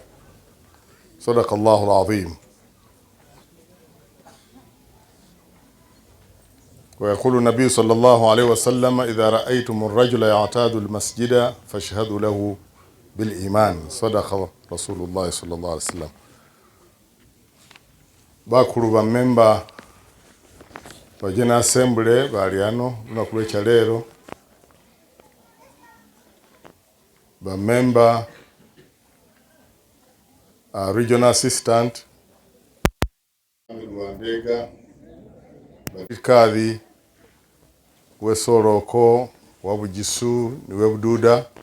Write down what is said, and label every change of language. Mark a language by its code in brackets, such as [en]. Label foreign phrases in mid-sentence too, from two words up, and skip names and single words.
[ar] صدق الله العظيم. ويقول النبي صلى الله عليه وسلم: إذا رأيتم الرجل يعتاد المسجد فاشهدوا له بالإيمان. صدق رسول الله صلى الله عليه وسلم. [lg] bakulu ba memba ba [en] General Assembly [lg] bali ano lunaku lw'ekya leero, ba memba [en] regional assistant [lg] Rwandega, bakadhi wesoroko wabujisu niwe bududa,